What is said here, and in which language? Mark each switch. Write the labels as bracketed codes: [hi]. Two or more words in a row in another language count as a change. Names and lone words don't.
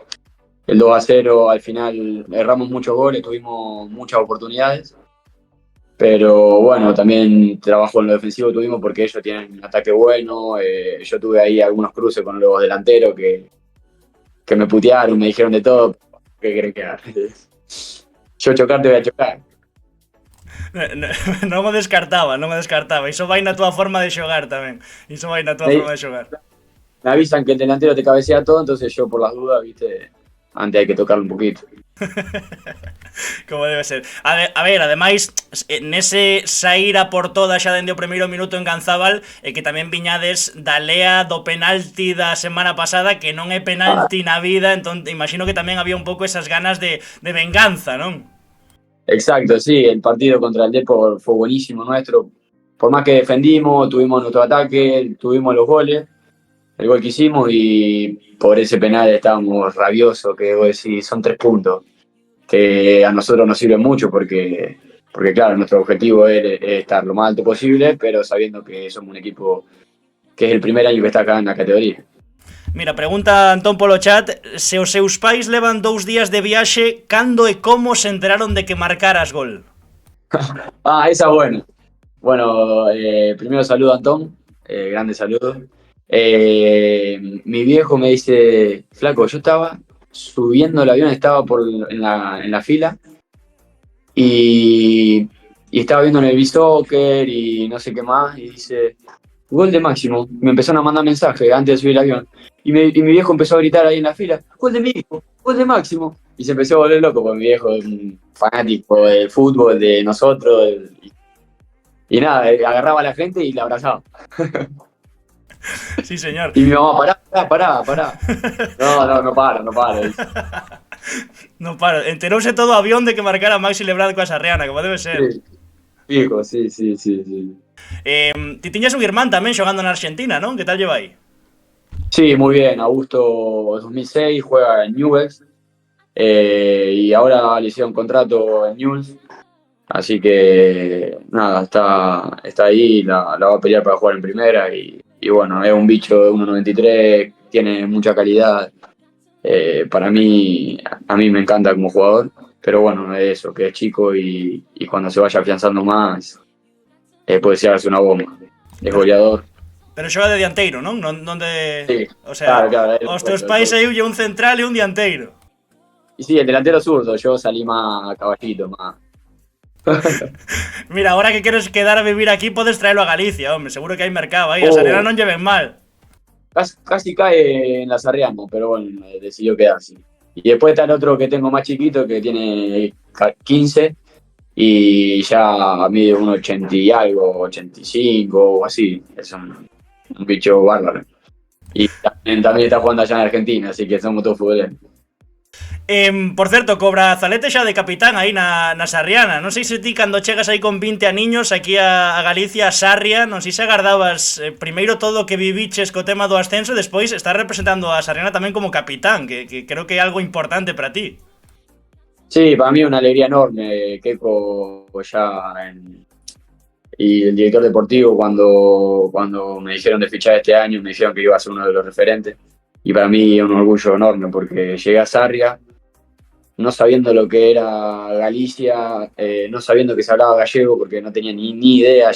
[es] El 2-0 al final erramos muchos goles, tuvimos muchas oportunidades, pero bueno, también trabajo en lo defensivo tuvimos porque ellos tienen un ataque bueno, yo tuve ahí algunos cruces con los delanteros que me putearon, me dijeron de todo, ¿qué querés que haga? Yo chocar te voy a chocar. [gl] Non me descartaba, iso vai na túa forma de xogar tamén. Forma de xogar. [es] Me avisan que el delantero te cabecea todo, entonces yo por las dudas, viste, antes hay que tocarlo un poquito. Como debe ser. [gl] A ver, ademais, nese saír a por toda xa dende o primeiro minuto en Ganzábal, que tamén viñades da lea do penalti da semana pasada, que non é penalti na vida, entón imagino que tamén había un pouco esas ganas de venganza, non? [es] Exacto, sí, el partido contra el Depor fue buenísimo nuestro. Por más que defendimos, tuvimos nuestro ataque, tuvimos los goles, el gol que hicimos y por ese penal estábamos rabiosos, que vos decís, son 3 puntos, que a nosotros nos sirven mucho porque claro, nuestro objetivo es estar lo más alto posible, pero sabiendo que somos un equipo que es el primer año que está acá en la categoría. [gl] Mira, pregunta Antón polo chat, se os seus pais levan 2 días de viaxe, cando e como se enteraron de que marcaras gol? [es] Esa es buena. Bueno, primero saludo a Antón, grande saludo. Mi viejo me dice, flaco, yo estaba subiendo el avión, estaba en la fila y estaba viendo en el B-Soccer y no sé qué más y dice, gol de Máximo. Me empezaron a mandar mensajes antes de subir el avión. Y mi viejo empezó a gritar ahí en la fila, gol de mi hijo, gol de Máximo. Y se empezó a volver loco, porque mi viejo es un fanático del fútbol, de nosotros. Y nada, agarraba a la gente y la abrazaba. Sí, señor. Y mi mamá, pará. No paro. [gl] Non paro. Enterouse todo o avión de que marcara Maxi Lebrad coa Sarriana, como debe ser. [es] Sí. Fijo, sí. [gl] Ti tiñas un irmán tamén xogando na Argentina, non? Que tal lleva aí? [es] Sí, muy bien. Augusto 2006 juega en Newell's y ahora le hicieron contrato en Newell's. Así que nada, está ahí, la va a pelear para jugar en primera y bueno, es un bicho de 1,93, tiene mucha calidad. Para mí, a mí me encanta como jugador, pero bueno, es eso, que es chico y cuando se vaya afianzando más, puede ser una bomba. Es Pero, goleador. [gl] pero xoga de dianteiro, non? Non de... [es] Sí, O sea, claro, [gl] os teus pais aí un central e un dianteiro. [es] y sí, el delantero zurdo, yo salí más a caballito, más. [gl] Mira, [es] ahora que quieres [gl] quedar a vivir aquí, podes traerlo a Galicia, hombre. Seguro que hai mercado aí. A Sarriana non lleven mal. [es] Casi cae en la Sarriana, pero bueno, decidió quedarse. Y después está el otro que tengo más chiquito, que tiene 15 y ya mide 1,80 y algo, 85 o así. Es un bicho bárbaro. Y también está jugando allá en Argentina, así que somos todos futboleros. [gl] Por certo, co Brazalete xa de capitán aí na Sarriana. Non sei se ti cando chegas aí con 20 aniños aquí a Galicia, a Sarria, non sei se agardabas primeiro todo o que viviches co tema do ascenso e despois estás representando a Sarriana tamén como capitán, que creo que é algo importante para ti. [es] Sí, para mí es una alegría enorme. Keiko y el director deportivo cuando me dijeron de fichar este año, me dijeron que iba a ser uno de los referentes. Y para mí es un orgullo enorme porque llegué a Sarria no sabiendo lo que era Galicia, no sabiendo que se hablaba gallego porque no tenía ni idea.